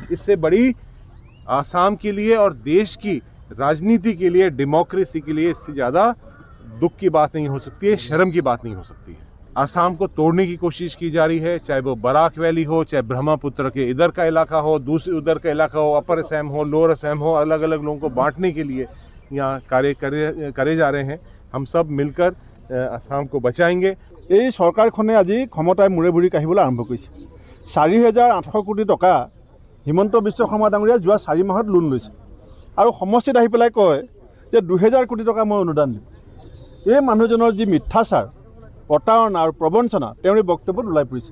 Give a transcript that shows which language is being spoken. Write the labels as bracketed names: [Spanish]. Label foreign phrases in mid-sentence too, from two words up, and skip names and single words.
[Hindi] इससे बड़ी आसाम के लिए और देश की राजनीति के लिए, डेमोक्रेसी के लिए इससे ज़्यादा दुख की बात नहीं हो सकती है, शर्म की बात नहीं हो सकती है। आसाम को तोड़ने की कोशिश की जा रही है, चाहे वो बराक वैली हो, चाहे ब्रह्मपुत्र के इधर का इलाका हो, दूसरे उधर का इलाका हो, अपर असम हो, लोअर असम हो, अलग अलग लोगों को बांटने के लिए यहाँ कार्य करे जा रहे हैं। हम सब मिलकर आसाम को बचाएंगे। [Assamese] এই চৰকাৰখনে আজি ক্ষমতাৰ মূৰে বুৰি কাঢ়িবলৈ আৰম্ভ কৰিছে। 4,800 কোটি টকা হিমন্ত বিশ্ব শৰ্মা ডাঙৰীয়া যোৱা 4 মাহত লোন লৈছে আৰু সমষ্টিত আহি পেলাই কয় যে 2,000 কোটি টকা মই অনুদান দিম। এই মানুহজনৰ যি মিথ্যাচাৰ, প্ৰতাৰণা আৰু প্ৰবঞ্চনা তেওঁৰ এই বক্তব্যত ওলাই পৰিছে।